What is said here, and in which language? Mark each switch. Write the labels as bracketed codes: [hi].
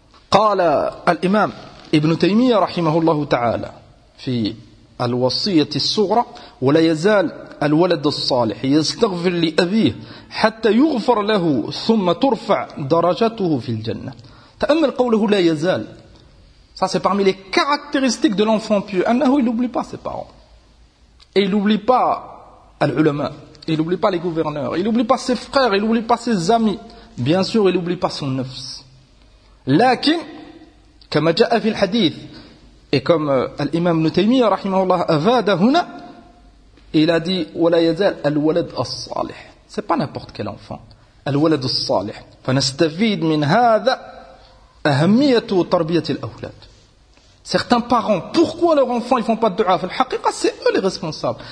[ar] Qala al-imam ibn Taymiyyah rahimahullahu ta'ala, fi al-wasiyyati al-sughra, wa la yazal الولد الصالح يستغفر لأبيه حتى يغفر له ثم ترفع درجته في الجنة. تأمل قوله لا يزال. [fr] Ça c'est parmi les caractéristiques de l'enfant pieux. [ar] أنه [fr] il n'oublie pas ses parents. Et il n'oublie pas العلماء. Il n'oublie pas les gouverneurs. Il n'oublie pas ses frères. Il n'oublie pas ses amis. Bien sûr, il n'oublie pas son nefs. [ar] لكن كما جاء في الحديث [fr] et comme [ar] الإمام ابن تيمية رحمه الله أفاد هنا. [fr] Et il a dit, [ar] وَلَا يَزَالَ أَلْوَلَدْ أَصَّالِحِ. [fr] Ce n'est pas n'importe quel enfant. [ar] أَلْوَلَدْ أَصَّالِحِ. فَنَسْتَفِيدْ مِنْ هَذَا أَهَمِّيَةُ وَتَرْبِيَةِ الْأَوْلَادِ. [fr] Certains parents, pourquoi leurs enfants ne font pas de du'a? En fait, c'est eux les responsables.